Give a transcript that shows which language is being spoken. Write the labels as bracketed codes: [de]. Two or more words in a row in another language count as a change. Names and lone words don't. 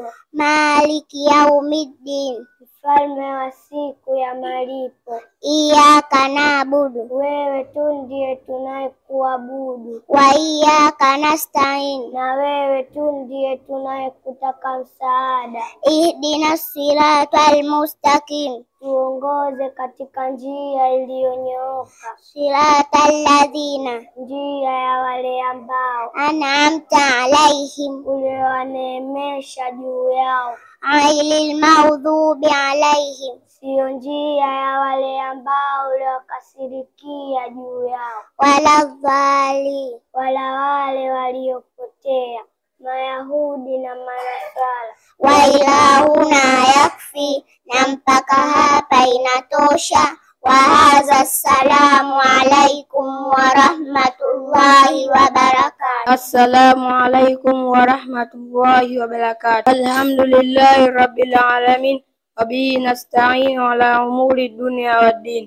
[ar] مالك يوم الدين, [sw] mfalme wa siku ya malipo. [ar] إياك نعبد, [sw] wewe tu ndiye tunayekuabudu. [ar] وإياك نستعين, [sw] na wewe tu ndiye tunayekutaka msaada. [ar] اهدنا الصراط المستقيم, [sw] tuongoze katika njia iliyonyooka. [ar] صراط الذين, [sw] njia ya wale ambao [ar] أنعمت عليهم, [sw] uliowaneemesha juu yao. [ar] غير المغضوب عليهم, [sw] sio njia ya wale ambao uliokasirikia juu yao. [ar] ولا الضالين, [sw] wala wale waliopotea, Mayahudi na Manasara. [ar] وإلى هنا يكفي, [sw] na mpaka hapa inatosha. [ar] وهذا السلام عليكم ورحمة الله وبركاته. السلام عليكم ورحمة الله وبركاته. الحمد لله رب العالمين وبه نستعين على أمور الدنيا والدين.